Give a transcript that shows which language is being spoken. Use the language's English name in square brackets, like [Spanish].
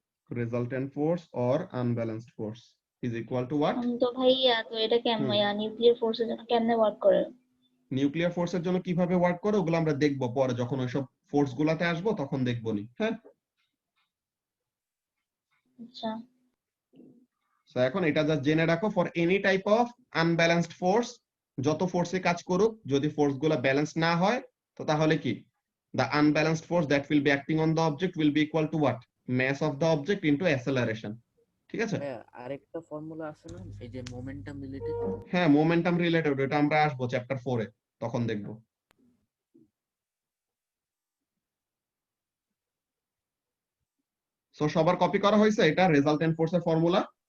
[English] resultant force or unbalanced force is equal to what? [Bangla] তো ভাইয়া তো এটা কেমন নিউক্লিয়ার ফোর্সের জন্য কেমনে ওয়ার্ক করে? নিউক্লিয়ার ফোর্সের জন্য কিভাবে ওয়ার্ক করে ওগুলো আমরা দেখবো পরে, যখন ওইসব ফোর্স গুলাতে আসবো তখন দেখবো নি। হ্যাঁ, আচ্ছা, সো এখন এটা যা জেনে রাখো, [English] for any type of unbalanced force, [Bangla] যত ফোর্সে কাজ করুক, যদি ফোর্স গুলা ব্যালেন্স না হয় তো তাহলে কি? [English] the unbalanced force that will be acting on the object will be equal to what? mass of the object into acceleration। [Bangla] ঠিক আছে? আরেকটা ফর্মুলা আছে না, এই যে মোমেন্টাম রিলেটেড? হ্যাঁ, মোমেন্টাম রিলেটেড, এটা আমরা আসবো চ্যাপ্টার 4 এ, তখন দেখবো। সো সবার কপি করা হয়েছে এটা রেজাল্টেন্ট ফোর্সের ফর্মুলা?